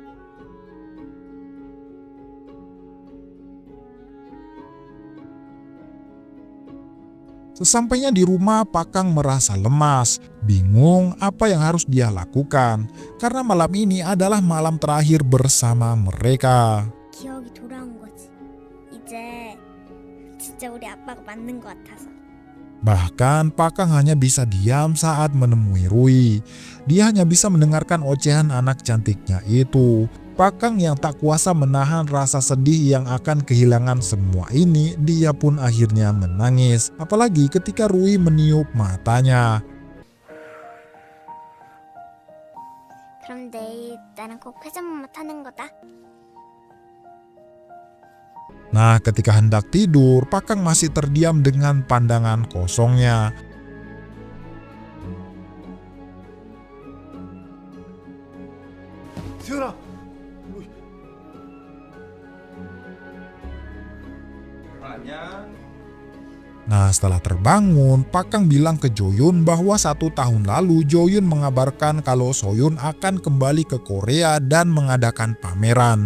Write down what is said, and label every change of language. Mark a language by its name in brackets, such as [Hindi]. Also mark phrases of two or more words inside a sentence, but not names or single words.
[Indonesian] Sesampainya di rumah, Pakang merasa lemas, bingung apa yang harus dia lakukan. Karena malam ini adalah malam terakhir bersama mereka. [Korean] 기억이 돌아온 거지. 이제 진짜 우리 아빠가 맞는 것 같아서. [Indonesian] Bahkan Pakang hanya bisa diam saat menemui Rui. Dia hanya bisa mendengarkan ocehan anak cantiknya itu. Pakang yang tak kuasa menahan rasa sedih yang akan kehilangan semua ini, dia pun akhirnya menangis. Apalagi ketika Rui meniup matanya. [Korean] 그럼 내일 나랑 꼭 회전목마 타는 거다. [Indonesian] Nah, ketika hendak tidur, Pakang masih terdiam dengan pandangan kosongnya. [Korean] 수연아. [Indonesian] Nah, setelah terbangun, Pakang bilang ke Jo-yun bahwa 1 tahun lalu Jo-yun mengabarkan kalau So-yun akan kembali ke Korea dan mengadakan pameran.